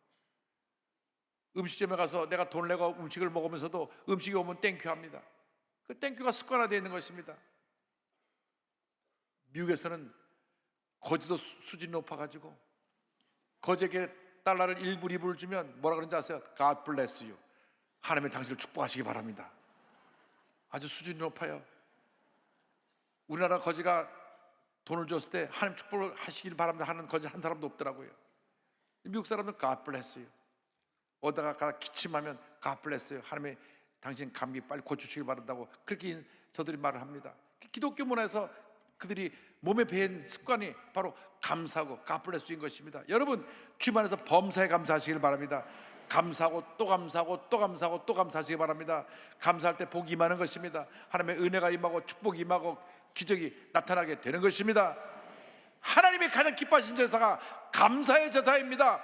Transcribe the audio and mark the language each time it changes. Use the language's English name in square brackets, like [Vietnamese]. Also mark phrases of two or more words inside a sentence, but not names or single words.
[Korean] 음식점에 가서 내가 돈 내고 음식을 먹으면서도 음식이 오면 땡큐합니다. 그 땡큐가 습관화되어 있는 것입니다. 미국에서는 거지도 수준이 높아가지고 거지에게 달러를 1불, 2불을 주면 뭐라 그런지 아세요? [English] God bless you. [Korean] 하나님의 당신을 축복하시기 바랍니다. 아주 수준이 높아요. 우리나라 거지가 돈을 줬을 때 하나님 축복을 하시길 바랍니다 하는 거지 한 사람도 없더라고요. 미국 사람은 [English] God bless you. [Korean] 오다가 가다 기침하면 [English] God bless you. [Korean] 하나님의 당신 감기 빨리 고쳐주시길 바란다고 그렇게 저들이 말을 합니다. 기독교 문화에서 그들이 몸에 배인 습관이 바로 감사하고 [English] God bless you [Korean] 인 것입니다. 여러분 주님 안에서 범사에 감사하시길 바랍니다. 감사하고 또 감사하고 또 감사하고 또 감사하시기 바랍니다. 감사할 때 복이 임하는 것입니다. 하나님의 은혜가 임하고 축복이 임하고 기적이 나타나게 되는 것입니다. 하나님이 가장 기뻐하신 제사가 감사의 제사입니다.